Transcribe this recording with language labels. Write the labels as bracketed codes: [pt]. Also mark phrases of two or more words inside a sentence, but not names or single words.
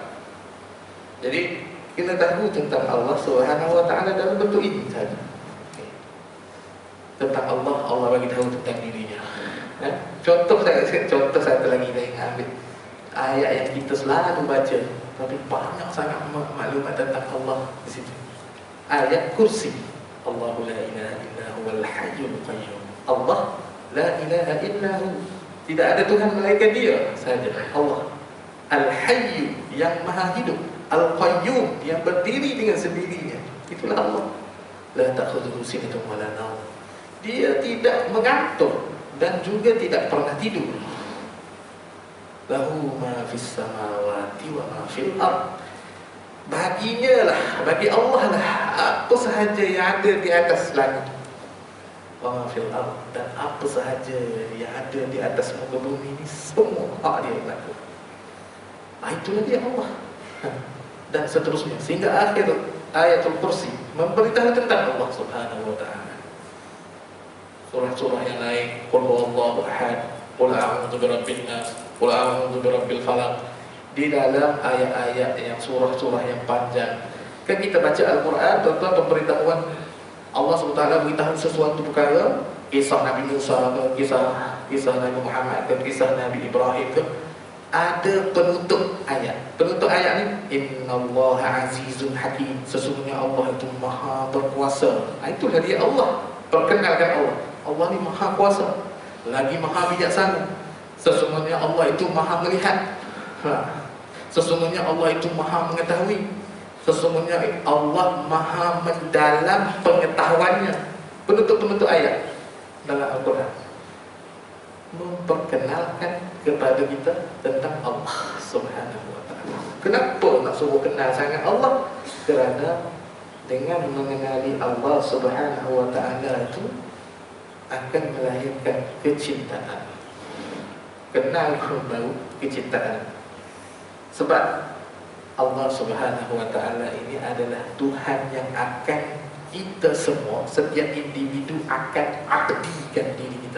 [ms] Jadi kita tahu tentang Allah [ar] سبحانه وتعالى [ms] dalam bentuk ini saja. Tentang Allah, Allah bagi tahu tentang dirinya. Contoh satu lagi saya ambil ayat yang kita selalu baca, tapi banyak sangat maklumat tentang Allah di situ. Ayat kursi. [ar] الله لا إله إلا هو الحي القيوم. الله لا إله إلا هو, [ms] tidak ada Tuhan melainkan Dia saja. Allah Al-Hayyu, yang maha hidup, Al-Qayyum, yang berdiri dengan sendirinya. Itulah Allah. [ar] لا تأخذه سنة ولا نوم, [ms] Dia tidak mengantuk dan juga tidak pernah tidur. [ar] له ما في السماوات وما في الأرض, [ms] baginya lah, bagi Allah lah apa sahaja yang ada di atas langit, [ar] وما في الأرض, [ms] dan apa sahaja yang ada di atas muka bumi ini, semua hak Dia berlaku. Itulah dia Allah. Dan seterusnya sehingga akhir ayatul kursi memberitahu tentang Allah [ar] سبحانه وتعالى. [ms] Surah-surah yang lain, [ar] قل هو الله أحد قل أعوذ برب الناس قل أعوذ برب الفلق. [ms] Di dalam ayat-ayat yang surah-surah yang panjang, kan kita baca Al-Quran, tuan-tuan, pemberitahuan Allah SWT beritahu sesuatu perkara, kisah Nabi Musa, kisah Nabi Muhammad, kisah Nabi Ibrahim, ada penutup ayat. Penutup ayat ni, [ar] إن الله عزيز حكيم, [ms] sesungguhnya Allah itu maha berkuasa. Itulah dia Allah. Perkenalkan Allah. Allah ni maha kuasa, lagi maha bijaksana. Sesungguhnya Allah itu maha melihat. Sesungguhnya Allah itu maha mengetahui. Sesungguhnya Allah maha mendalam pengetahuannya. Penutup-penutup ayat dalam Al-Quran memperkenalkan kepada kita tentang Allah [ar] سبحانه وتعالى. [ms] Kenapa nak suruh kenal sangat Allah? Kerana dengan mengenali Allah [ar] سبحانه وتعالى [ms] itu, akan melahirkan kecintaan. Kenal baru kecintaan. Sebab Allah [ar] سبحانه وتعالى [ms] ini adalah Tuhan yang akan kita semua, setiap individu akan abdikan diri kita.